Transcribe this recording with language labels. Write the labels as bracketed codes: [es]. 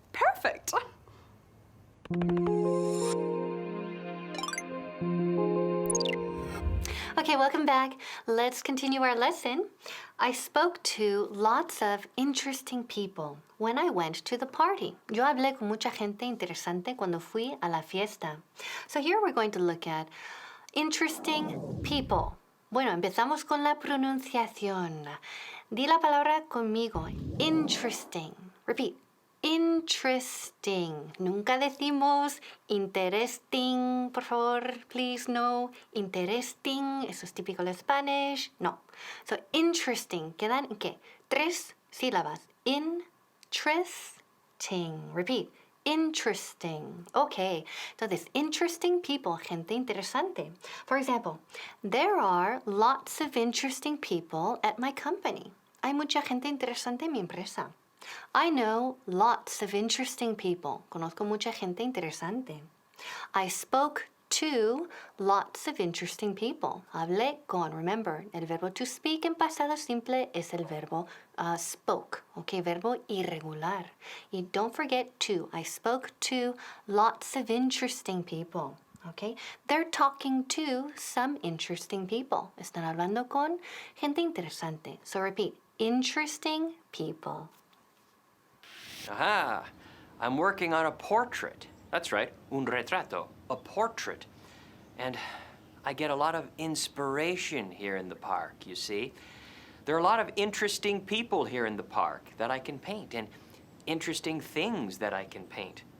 [en] Perfect. Okay, welcome back. Let's continue our lesson. I spoke to lots of interesting people when I went to the party. [es] Yo hablé con mucha gente interesante cuando fui a la fiesta. [en] So here we're going to look at interesting people. [es] Bueno, empezamos con la pronunciación. Di la palabra conmigo. [en] Interesting. Repeat. [es] Interesting. Nunca decimos interesting, por favor, please, no. Interesting, eso es típico de Spanish. No. [en] So, interesting. [es] ¿Quedan en qué? 3 sílabas. [en] Interesting. Repeat. Interesting. Okay. [es] Entonces, [en] interesting people, [es] gente interesante. [en] For example, there are lots of interesting people at my company. [es] Hay mucha gente interesante en mi empresa. [en] I know lots of interesting people. [es] Conozco mucha gente interesante. [en] I spoke to lots of interesting people. [es] Hablé con. [en] Remember, [es] el verbo to speak en pasado simple es el verbo spoke. [en] Okay, [es] verbo irregular. Y [en] don't forget to. I spoke to lots of interesting people. Okay, they're talking to some interesting people. [es] Están hablando con gente interesante. [en] So repeat, interesting people. Aha! I'm working on a portrait. That's right, [es] un retrato, [en] a portrait. And I get a lot of inspiration here in the park, you see. There are a lot of interesting people here in the park that I can paint, and interesting things that I can paint.